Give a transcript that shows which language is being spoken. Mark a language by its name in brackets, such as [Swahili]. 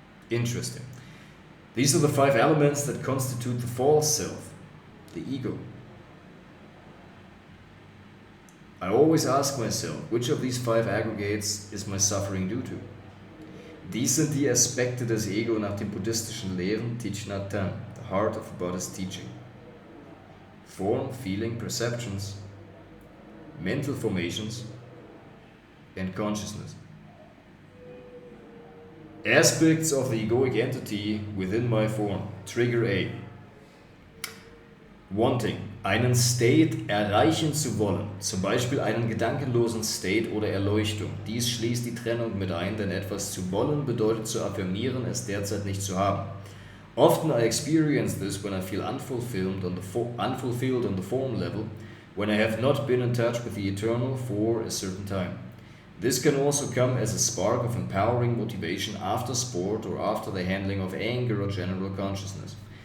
[English] Interesting. These are the 5 elements that constitute the false self, the ego. I always ask myself, which of these 5 aggregates is my suffering due to? [German] Dies sind die Aspekte des Ego nach den buddhistischen Lehren, Thich Nhat Hanh, [English] the heart of the Buddhist teaching. Form, feeling, perceptions, mental formations, and consciousness. Aspects of the egoic entity within my form. Trigger A. [German] Wanting, einen State erreichen zu wollen, zum Beispiel einen gedankenlosen State oder Erleuchtung. Dies schließt die Trennung mit ein, denn etwas zu wollen bedeutet zu affirmieren, es derzeit nicht zu haben. [English] Often I experience this when I feel unfulfilled on the form level, when I have not been in touch with the eternal for a certain time. This can also come as a spark of empowering motivation after sport or after the handling of anger or general consciousness.